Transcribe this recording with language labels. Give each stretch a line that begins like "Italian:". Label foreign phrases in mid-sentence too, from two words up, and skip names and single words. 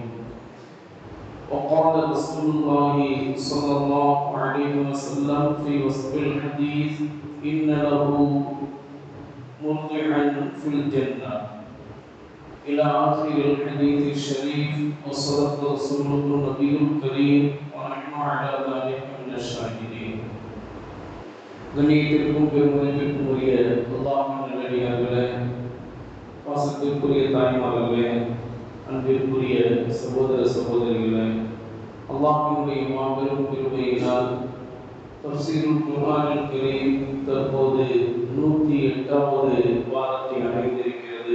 Arabic: وقال رسول الله صلى الله عليه وسلم في وصف الحديث: إن له مرضعا في الجنة، إلى آخر الحديث الشريف. وصدق رسوله النبي الكريم ونحن على ذلك من الشاهدين.
Tamil: கண்ணியத்திற்கும் பெருமதிப்பிற்கும் உரிய அல்லாஹ்வின் நல்லடியார்களே, பாசத்திற்குரிய தாய்மார்களே, அன்பிற்குரிய சகோதர சகோதரிகளே, அல்லாஹ்வினுடைய மாபெரும் கிருபையினால்
Arabic: تفسير القرآن الكريم
Tamil: தற்போது 108வது வாரத்தை அடைந்திருக்கிறது.